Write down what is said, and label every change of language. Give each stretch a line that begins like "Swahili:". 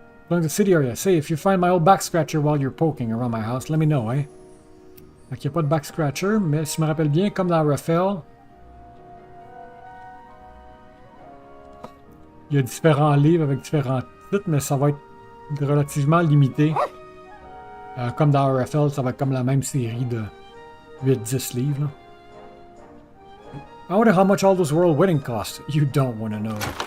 English: Along the city area, say if you find my old back scratcher while you're poking around my house, let me know, hein.
French: Fait qu'il n'y a pas de
English: back scratcher,
French: mais si je me rappelle bien, comme dans Raphael, il y a différents livres avec différents titres, mais ça va être relativement limité. Comme dans Raphael, ça va être comme la même série de 8-10 livres. Là.
English: I wonder how much all those royal wedding cost. You don't want to know.